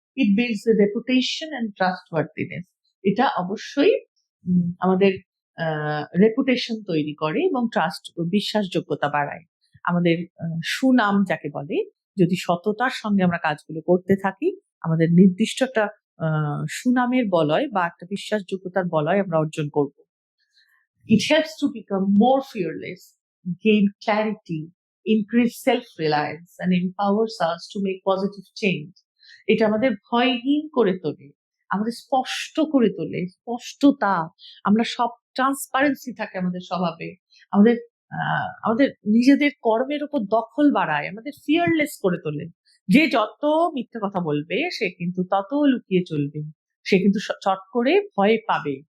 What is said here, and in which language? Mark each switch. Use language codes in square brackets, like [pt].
[en] It builds a reputation and trustworthiness. [bn] এটা অবশ্যই আমাদের রেপুটেশন তৈরি করে এবং বিশ্বাসযোগ্যতা বাড়ায়। আমাদের সুনাম যাকে বলে, যদি সততার সঙ্গে আমরা কাজগুলো করতে থাকি, আমাদের নির্দিষ্ট একটা সুনামের বলয় বা একটা বিশ্বাসযোগ্যতার বলয় আমরা অর্জন করব। [en] It helps to become more fearless, gain clarity, increase self-reliance and empowers us to make positive change. [bn] এটা আমাদের ভয়হীন করে তোলে, আমাদের স্পষ্ট করে তোলে, স্পষ্টতা। আমরা সব ট্রান্সপারেন্সি থাকে আমাদের স্বভাবে, আমাদের আমাদের নিজেদের কর্মের উপর দখল বাড়ায়, আমাদের ফিয়ারলেস করে তোলে। যে যত মিথ্যে কথা বলবে সে কিন্তু তত লুকিয়ে চলবে, সে কিন্তু চট করে ভয় পাবে।